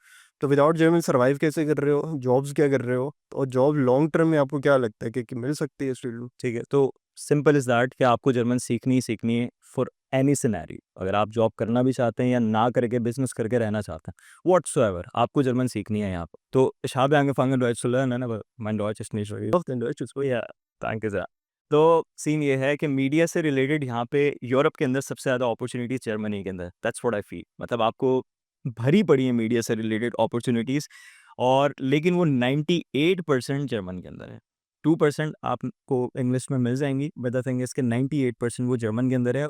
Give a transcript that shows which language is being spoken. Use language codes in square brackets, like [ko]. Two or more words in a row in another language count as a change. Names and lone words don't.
[hi] तो [en] without German [hi] सर्वाइव कैसे कर रहे हो? जॉब्स क्या कर रहे हो? और जॉब [en] long term [hi] में आपको क्या लगता है कि मिल सकती है इस फील्ड में? ठीक है, तो [en] simple is that [hi] कि आपको जर्मन सीखनी ही सीखनी है [en] for any scenario. [hi] अगर आप जॉब करना भी चाहते हैं या ना करके बिज़नेस करके रहना चाहते हैं, व्हाटसोएवर आपको जर्मन सीखनी है यहाँ पे। [de] तो ich habe angefangen Deutsch zu lernen, aber mein Deutsch ist nicht so gut. Dein Deutsch ist gut. Ja, danke sehr. [hi] तो सीन ये है कि मीडिया से रिलेटेड यहाँ पे यूरोप के अंदर सबसे ज़्यादा अपॉर्च्युनिटीज़ जर्मनी के अंदर, [en] that's what I feel. [hi] मतलब आपको भरी पड़ी है मीडिया से रिलेटेड अपॉर्च्युनिटीज़, और लेकिन वो 98% जर्मन के अंदर है। 2% आपको इंग्लिश में मिल जाएँगी, [en] but the thing is [hi] कि 98% वो जर्मन के अंदर है।